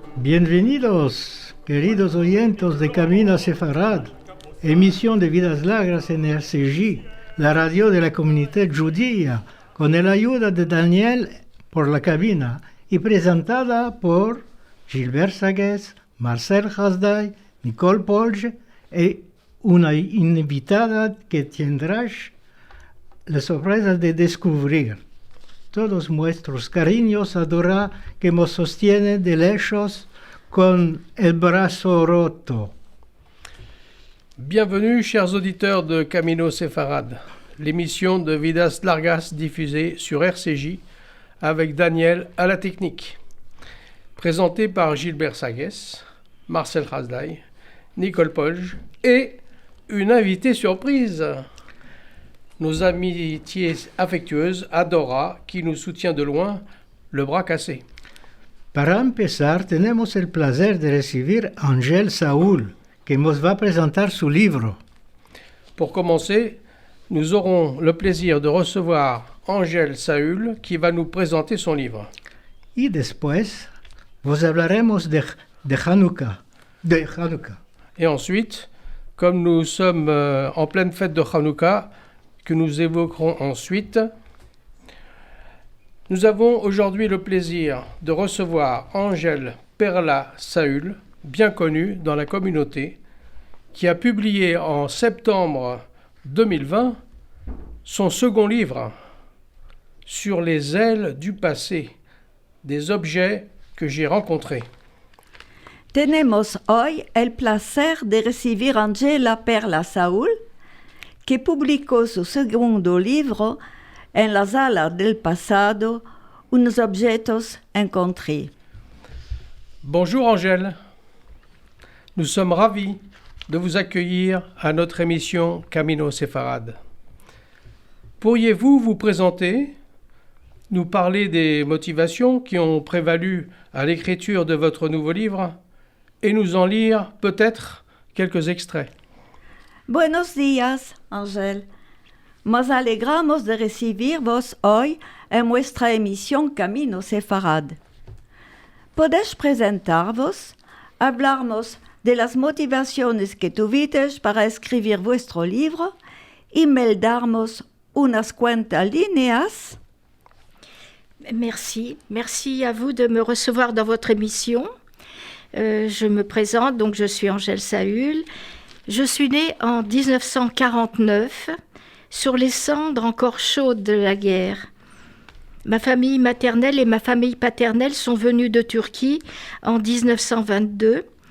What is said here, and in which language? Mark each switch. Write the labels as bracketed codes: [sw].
[lad] Bienvenidos, queridos oyentes de Camino Sefarad, emisión de Vidas Largas en RCJ, la radio de la comunidad judía, con la ayuda de Daniel por la cabina y presentada por Gilbert Sagues, Marcel Hasday, Nicole Polge y una invitada que tendrás la sorpresa de descubrir. Todos nuestros cariños adora que nos sostiene de lejos con el brazo roto. [fr] Bienvenue, chers auditeurs de Camino Sefarad, l'émission de Vidas Largas diffusée sur RCJ avec Daniel à la technique. Présentée par Gilbert Sagues, Marcel Hasday, Nicole Polge et une invitée surprise. Nos amitiés affectueuses, Adora, qui nous soutient de loin, le bras cassé. [lad] Para empezar, tenemos el placer de recibir a Ángel Saúl, que nos va a presentar su libro. [fr] Pour commencer, nous aurons le plaisir de recevoir Ángel Saúl, qui va nous présenter son livre. [lad] Y después, vos hablaremos de Hanouka. [fr] Et ensuite, comme nous sommes en pleine fête de Hanouka, que nous évoquerons ensuite, nous avons aujourd'hui le plaisir de recevoir Ángel Perla Saúl, bien connu dans la communauté, qui a publié en septembre 2020 son second livre sur les ailes du passé, des objets que j'ai rencontrés. [lad] Tenemos hoy el placer de recibir Ángel Perla Saúl, que publicó su segundo libro en las alas del pasado, unos objetos [fr] encontrés. Bonjour Ángel, nous sommes ravis de vous accueillir à notre émission Camino Sefarad. Pourriez-vous vous présenter, nous parler des motivations qui ont prévalu à l'écriture de votre nouveau livre et nous en lire peut-être quelques extraits? [lad] Buenos días, Ángel. Nos alegramos de recibirvos hoy en nuestra emisión Camino Sefarad. ¿Podéis presentarvos, hablarnos de las motivaciones que tuvisteis para escribir vuestro libro y me darnos unas cuantas líneas? [fr] Merci à vous de me recevoir dans votre émission. Je me présente, donc je suis Ángel Saúl. Je suis née en 1949, sur les cendres encore chaudes de la guerre. Ma famille maternelle et ma famille paternelle sont venues de Turquie en 1922.